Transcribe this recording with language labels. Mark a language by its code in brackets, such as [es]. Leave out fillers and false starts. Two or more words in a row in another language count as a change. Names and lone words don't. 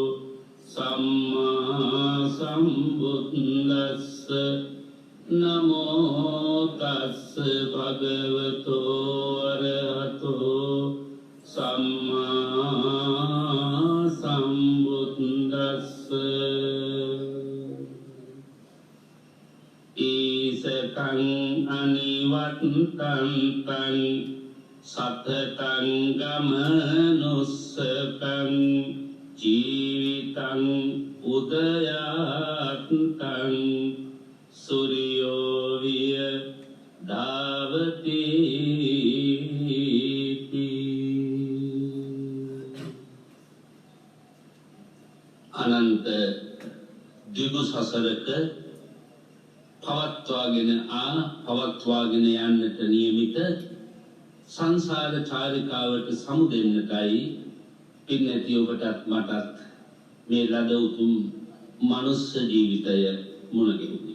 [pi] සම්මා සම්බුද්දස්ස නමෝ තස්ස භගවතු අරහතු සම්මා සම්බුද්දස්ස ඊසකං අනිවත්තං තං සතතං ගමනුස්සකං ජීවිතං උදයාත්තං සූර්යෝ විය ධාවති [si] අනන්ත දිගු සසරක පවත්වාගෙන යන්නට නියමිත සංසාර චාරිකාවට සමුදෙන්නටයි පින්නැති ඔබටත් මටත් මේ ලද උතුම් මනුස්ස ජීවිතය මුණ ගැහුණි.